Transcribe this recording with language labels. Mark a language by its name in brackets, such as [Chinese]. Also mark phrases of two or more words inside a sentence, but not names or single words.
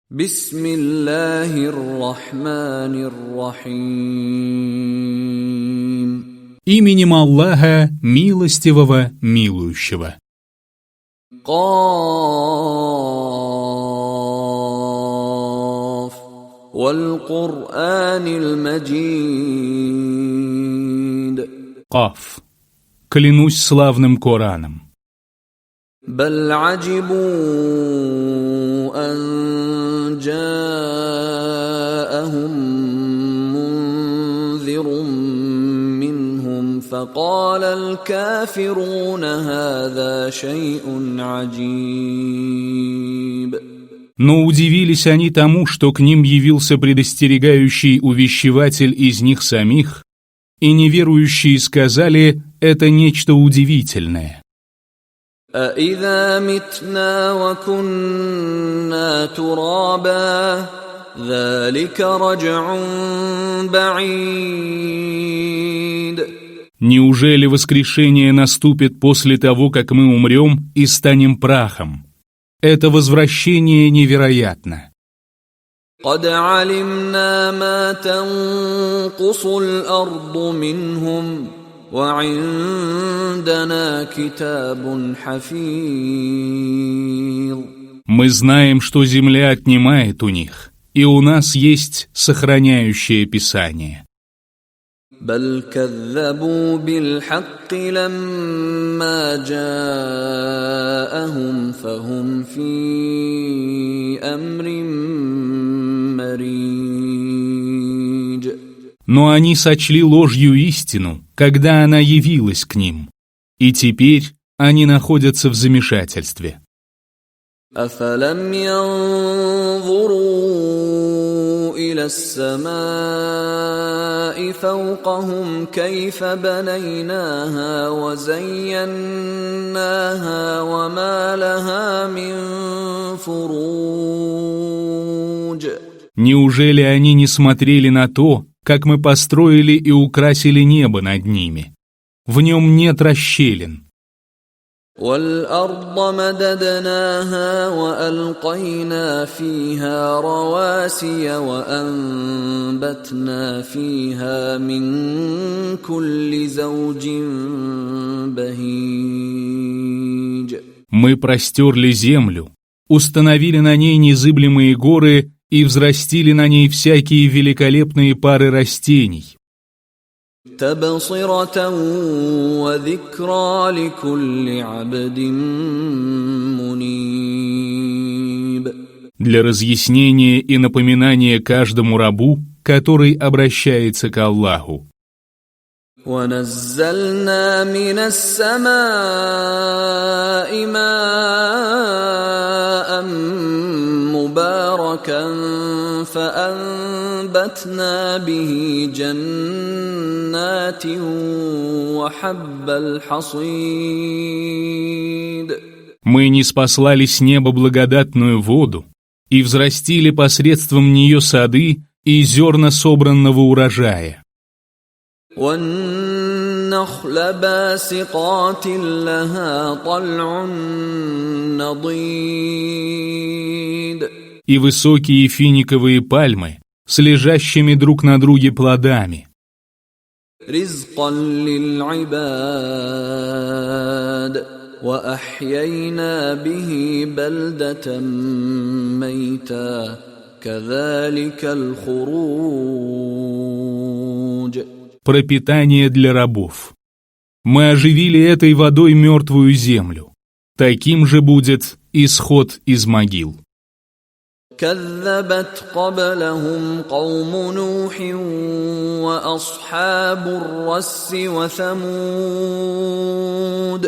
[Arabic] بسم الله الرحمن الرحيم. [Russian] Именем Аллаха, милостивого, милующего. [Arabic] Каф. والقرآن المجيد. Каф. [Russian] Клянусь славным Кораном. [Arabic] بل عجبوا أن جاءهم منذر منهم فقال الكافرون هذا شيء عجيب. [Russian] Но удивились они тому, что к ним явился предостерегающий увещеватель из них самих, и неверующие сказали: «Это нечто удивительное». [Arabic] أَإِذَا مِتْنَا وَكُنَّا تُرَابًا ذَلِكَ رَجْعٌ بَعِيدٌ. [Russian] Неужели воскрешение наступит после того, как мы умрем и станем прахом? Это возвращение невероятно. [Arabic] قَدْ عَلِمْنَا مَا تَنقُصُ الْأَرْضُ مِنْهُمْ وَعِندَنَا كِتَابٌ حَفِيظٌ. [Russian] Мы знаем, что земля отнимает у них, и у нас есть сохраняющее Писание. [Arabic] بَلْ كَذَّبُوا بِالْحَقِّ لَمَّا جَاءَهُمْ فَهُمْ فِي أَمْرٍ مَّرِيجٍ. [Russian] Но они сочли ложью истину, когда она явилась к ним, и теперь они находятся в замешательстве. [Arabic] أَفَلَمْ يَنظُرُوا إِلَى السَّمَاءِ فَوْقَهُمْ كَيْفَ بَنَيْنَاهَا وَزَيَّنَّاهَا وَمَا لَهَا مِن فُرُوجٍ. [Russian] Неужели они не смотрели на то, как мы построили и украсили небо над ними? В нем нет расщелин. [Arabic] وَالْأَرْضَ مَدَدْنَاهَا وَأَلْقَيْنَا فِيهَا رَوَاسِيَ وَأَنبَتْنَا فِيهَا مِن كُلِّ زَوْجٍ بَهِيجٍ. [Russian] Мы простерли землю, установили на ней незыблемые горы и взрастили на ней всякие великолепные пары растений. [Arabic] تَبْصِرَةً وَذِكْرَى لِكُلِّ عَبْدٍ مُنِيبٍ. [Russian] Для разъяснения и напоминания каждому рабу, который обращается к Аллаху. [Arabic] وَنَزَّلْنَا مِنَ السَّمَاءِ مَاءً مُبَارَكًا فَأَنبَتْنَا بِهِ جَنَّاتٍ وَحَبَّ الْحَصِيدِ. [Russian] Мы ниспослали с неба благодатную воду и взрастили посредством нее сады и зерна собранного урожая. [Arabic] وَالنَّخْلَ بَاسِقَاتٍ لَهَا طَلْعٌ نَضِيدٌ. [Russian] И высокие финиковые пальмы с лежащими друг на друге плодами. [Arabic] رِزْقًا لِلْعِبَادِ وَأَحْيَيْنَا بِهِ بَلْدَةً مَيْتًا كَذَلِكَ الْخُرُوجُ. [Russian] Пропитание для рабов. Мы оживили этой водой мертвую землю. Таким же будет исход из могил. [Arabic] كَذَّبَتْ قَبْلَهُمْ قَوْمُ نُوحٍ وَأَصْحَابُ الرَّسِّ وَثَمُودَ.